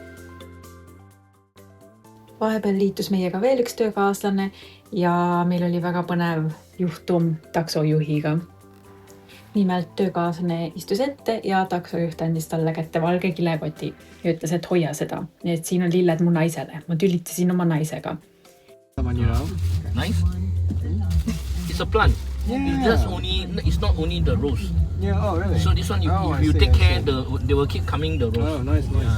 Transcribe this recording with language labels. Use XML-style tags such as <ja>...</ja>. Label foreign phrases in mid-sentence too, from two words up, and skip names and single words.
<et>Vahepeal liitus meiega veel üks töökaaslane ja meil oli väga põnev juhtum taksojuhiga. Nimelt töökaaslane istus ette ja taksojuht andis talle kätte valge kilekoti ja ütles, et hoia seda. Et siin on lilled mu naisele. Ma tülitasin oma naisega.</et> <en>Nice. It's a plant. It's not only the rose. Yeah, oh really? So this one, if you take care, they will keep coming the rose. Oh, nice.</en>